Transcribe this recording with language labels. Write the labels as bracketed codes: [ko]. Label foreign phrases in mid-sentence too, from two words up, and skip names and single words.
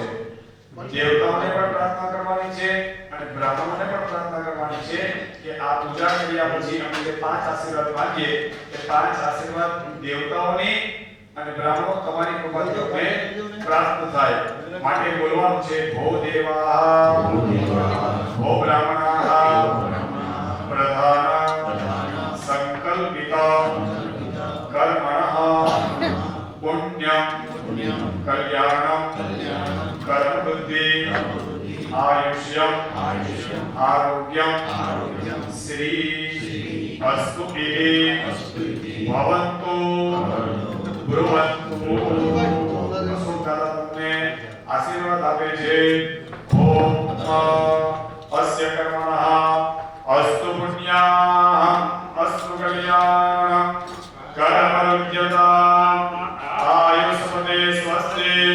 [gu] દેવતાઓને પણ પ્રાર્થના કરવાની છે અને બ્રાહ્મણોને પણ પ્રાર્થના કરવાની છે કે આ પૂજા કર્યા પછી અમે જે 5 આશીર્વાદ માંગીએ એ 5 આશીર્વાદ દેવતાઓની અને બ્રાહ્મણો તમારી કૃપાથી અમને પ્રાપ્ત થાય. માટે બોલવાનું છે [sa] ભો દેવા ભો બ્રાહ્મણા પ્રધાન સંકલ્પિતા कर्मणः पुण्यं कल्याणं कर्म बुद्धि आयुष्यं आरोग्यं श्री अस्तु भवन्तु ब्रुवन्तु. [gu] તમને આશીર્વાદ આપે છે. [sa] ઓમ અસ્ય કર્મણઃ અસ્તુ પુણ્યાઃ કલ્યાણ કર્મરુજ્યતા આયુષ્મતે સ્વસ્તિ